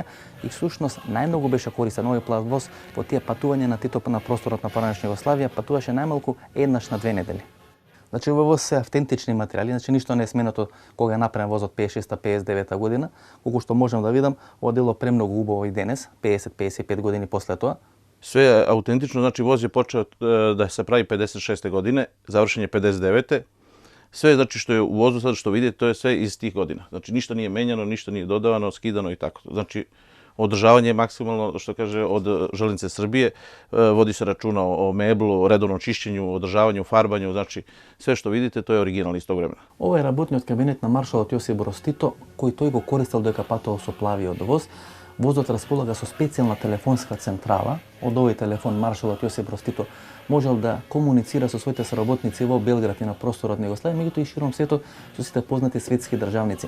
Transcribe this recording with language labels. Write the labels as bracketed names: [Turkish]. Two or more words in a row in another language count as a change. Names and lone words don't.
[Macedonian] И всушност најмногу беше користен овој плав воз во тие патувања на Тито на просторот на поранешна Југославија, патуваше најмалку еднаш на 2 недели. Значи, во воз се автентични материјали, значи ништо не е сменето кога е направен возот 56-59 година, колку што можам да видам, ова дело премногу убаво и денес, 50-55 години после тоа. [Serbian] Sve je autentično, znači voz je počeo da se pravi 56. godine, završen je 59. Sve znači što je u vozu sad što vidite, to je sve iz tih godina. Znači ništa nije menjano, ništa nije dodavano, skidano i tako. Znači održavanje je maksimalno, što kaže, od Železnice Srbije. Vodi se računa o meblu, o redovnom čišćenju, održavanju, farbanju. Znači sve što vidite, to je original iz tog vremena. Ovo je [Macedonian] работниот кабинет на маршалот Јосип Брос Тито, кој тој го користел додека патувал со плавиот воз. Возот располага со специјална телефонска централа. Од овој телефон маршалот Јосип Брз Тито можел да комуницира со своите соработници во Белград и на просторот на Југославија, меѓутоа и широм светот со сите познати светски државници.